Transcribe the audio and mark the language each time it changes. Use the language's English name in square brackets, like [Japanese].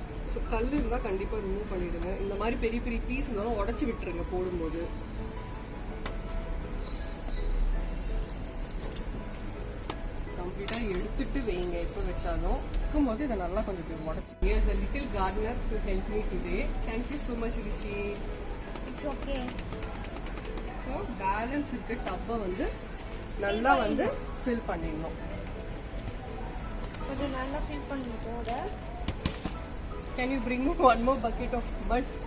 [Tamil] So கல் இருந்தால் கண்டிப்பாக ரிமூவ் பண்ணிடுங்க. இந்த மாதிரி பெரிய பெரிய பீஸ் இருந்தாலும் உடச்சி விட்டுருங்க போடும்போது. கம்ப்ளீட்டாக எடுத்துட்டு வைங்க. எப்போ வச்சாலும் இருக்கும்போது இதை நல்லா கொஞ்சம் உடச்சி. [English] Here's a little gardener to help me today. Thank you so much, Rishi. It's okay. [Tamil] So balance இருக்க டப்பை வந்து நல்லா வந்து ஃபில் பண்ணிடணும். கொஞ்சம் நல்லா ஃபில் பண்ணி போட. [English] Can you bring me one more bucket of mud?